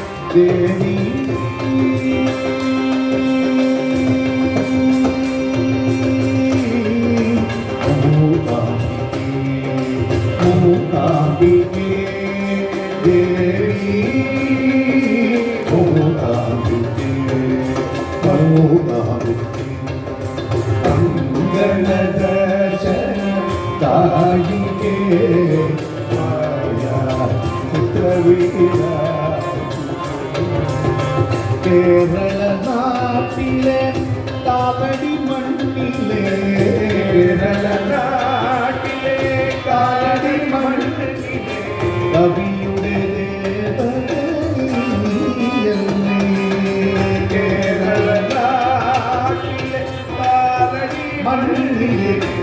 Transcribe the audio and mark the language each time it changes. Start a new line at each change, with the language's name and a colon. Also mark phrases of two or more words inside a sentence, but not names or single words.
Kannada: ದೇವಿ ಮೂಕಾಂಬಿಕೆ ದೇವಿ ಮೂಕಾಂಬಿಕೆ ಮೂಕಾಂಬಿಕೆ ಮಂಗಳ ದರ್ಶನ ತಾಯಿಗೆ ಮಾಯಾ ಚಿತ್ರವೀರ
Malayalam: കേരള നാട്ടിലെ കാലടി മണ്ണിലെ കേരള നാട്ടിലെ കാലടി മണ്ണിലെ കവിയുടെ ദേവനീയല്ലേ കേരള നാട്ടിലെ കാലടി മണ്ണിലെ